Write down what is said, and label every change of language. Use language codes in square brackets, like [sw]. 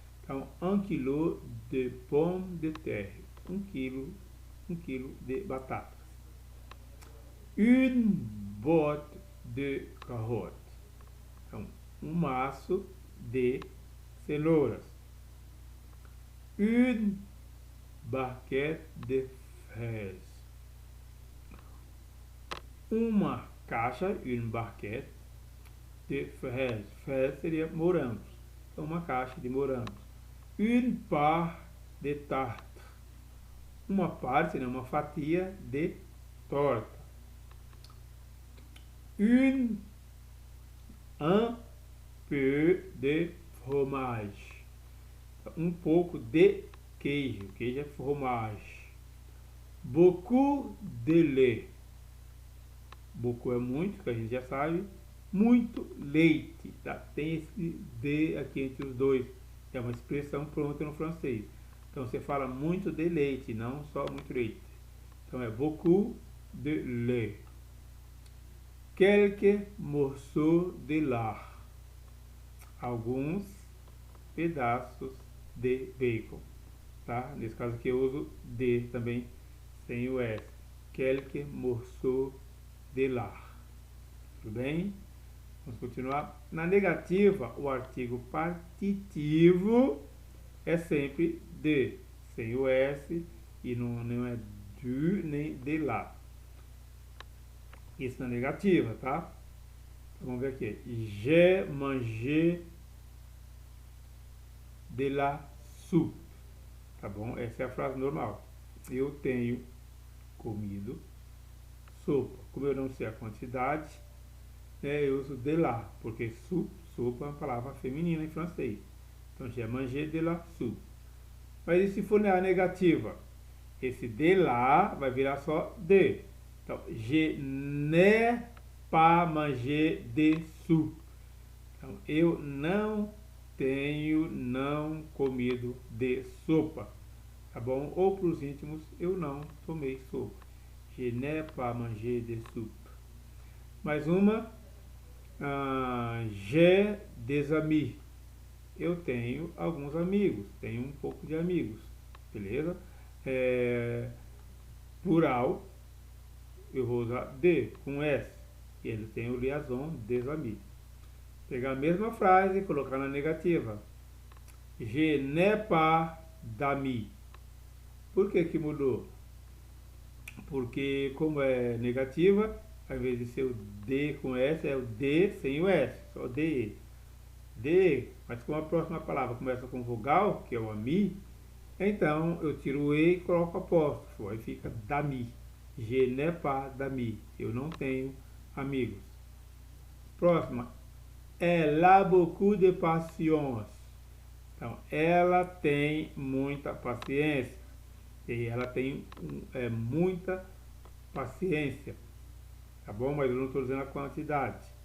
[pt] Então, 1 quilo de [fr] pomme de terre. [pt] 1 quilo de batatas. [fr] Une botte de carottes. [pt] Então, um maço de cenouras. [fr] Une barquette de fraises. [pt] Uma caixa, [fr] une barquette de fraises. [pt] Fraises seria morangos. Então, uma caixa de morangos. [fr] Une part de tarte. [pt] Uma parte, seria uma fatia de torta. [fr] Un peu de fromage. [pt] Um pouco de queijo. Queijo é fromage. [fr] Beaucoup de lait. [pt] Beaucoup é muito, que a gente já sabe. Muito leite. Tá? Tem esse de aqui entre os dois. É uma expressão pronta no francês. Então você fala muito de leite, não só muito leite. Então é [fr] beaucoup de lait. Quelques morceaux de lard. [pt] Alguns pedaços de bacon. Tá? Nesse caso aqui eu uso de também sem o S. [fr] Quelques morceaux de lard. [pt] Tudo bem? Vamos continuar. Na negativa, o artigo partitivo é sempre de, sem o S, e não é du nem de lá. Isso na negativa, tá? Então, vamos ver aqui. [fr] J'ai mangé de la soupe. [pt] Tá bom? Essa é a frase normal. Eu tenho comido sopa. Como eu não sei a quantidade, eu uso de la, porque sopa é uma palavra feminina em francês. [fr] Então, j'ai mangé de la soupe. [pt] Mas e se for na negativa? Esse de la vai virar só de. [fr] Então, je n'ai pas mangé de soupe. [pt] Então, eu não tenho comido de sopa. Tá bom? Ou para os íntimos, eu não tomei sopa. [fr] Je n'ai pas mangé de soupe. [pt] Mais uma. [fr] J'ai des amis. [pt] Eu tenho alguns amigos. Tenho um pouco de amigos. Beleza? Plural. Eu vou usar de com S. Ele tem o liaison [fr] des amis. [pt] Pegar a mesma frase e colocar na negativa. [fr] Je n'ai pas d'amis. [pt] Por que que mudou? Porque como é negativa, ao invés de ser o D com S, é o D sem o S, só DE. DE, mas como a próxima palavra começa com vogal, que é o ami, então eu tiro o E e coloco apóstrofo, aí fica d'ami. [fr] Je n'ai pas d'amis, [pt] eu não tenho amigos. Próxima, [fr] elle a beaucoup de patience. [pt] Então, ela tem muita paciência. E ela tem muita paciência. Tá bom? Mas eu não estou dizendo a quantidade.